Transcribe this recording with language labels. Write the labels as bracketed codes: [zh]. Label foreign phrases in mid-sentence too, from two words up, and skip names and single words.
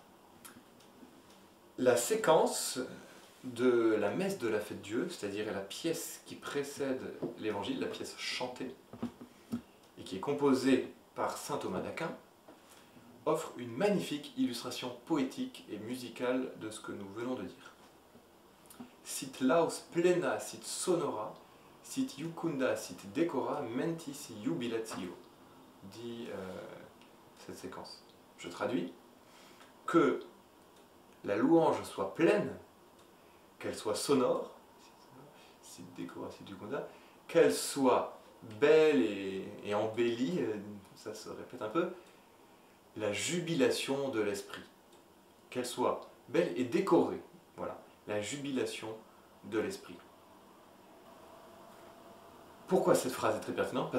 [fr] La séquence de la messe de la fête Dieu, c'est-à-dire la pièce qui précède l'évangile, la pièce chantée, et qui est composée par saint Thomas d'Aquin, offre une magnifique illustration poétique et musicale de ce que nous venons de dire. [la] Sit laus plena sit sonora, sit iucunda sit decora, mentis jubilatio, [fr] dit cette séquence. Je traduis, que la louange soit pleine, qu'elle soit sonore, [la] sit decora, sit iucunda, [fr] qu'elle soit belle et embellie, ça se répète un peu, la jubilation de l'esprit, qu'elle soit belle et décorée, voilà, la jubilation de l'esprit. Pourquoi cette phrase est très pertinente?